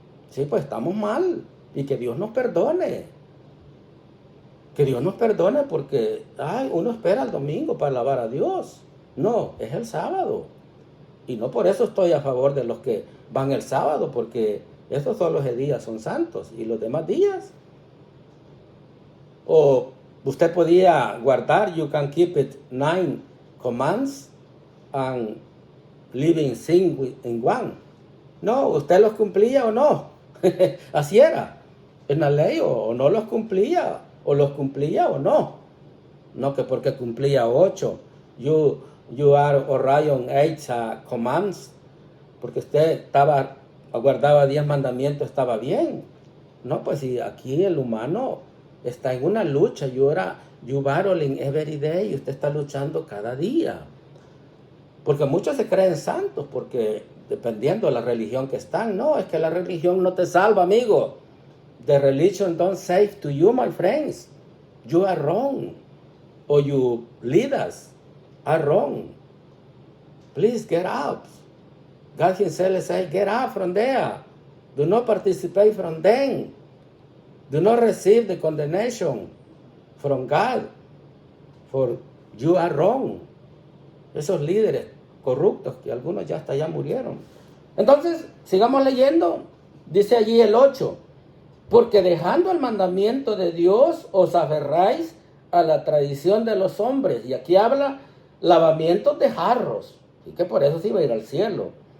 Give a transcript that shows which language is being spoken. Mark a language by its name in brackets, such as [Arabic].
[Spanish] Sí, pues estamos mal, y que Dios nos perdone. Que Dios nos perdone porque uno espera el domingo para alabar a Dios. No, es el sábado. Y no por eso estoy a favor de los que van el sábado, porque esos son los días son santos. Y los demás días. O usted podía guardar, [English] you can keep it 9 commands and living sin in one. [Spanish] No, usted los cumplía o no. Así era. En la ley o no los cumplía. O los cumplía o no. No que porque cumplía 8. [English] You are Orion 8 commands. [Spanish] Porque usted guardaba 10 mandamientos, estaba bien. No, pues si aquí el humano está en una lucha. [English] You battling every day. [Spanish] Y usted está luchando cada día. Porque muchos se creen santos. Porque dependiendo de la religión que están. No, es que la religión no te salva, amigo. [English] The religion don't save to you, my friends. You are wrong. Or your leaders are wrong. Please get out. God himself says, get out from there. Do not participate from them. Do not receive the condemnation from God. For you are wrong. [Spanish] Esos líderes corruptos que algunos ya hasta ya murieron. Entonces, sigamos leyendo. Dice allí el 8. Porque dejando el mandamiento de Dios, os aferráis a la tradición de los hombres. Y aquí habla lavamientos de jarros. Y que por eso se iba a ir al cielo.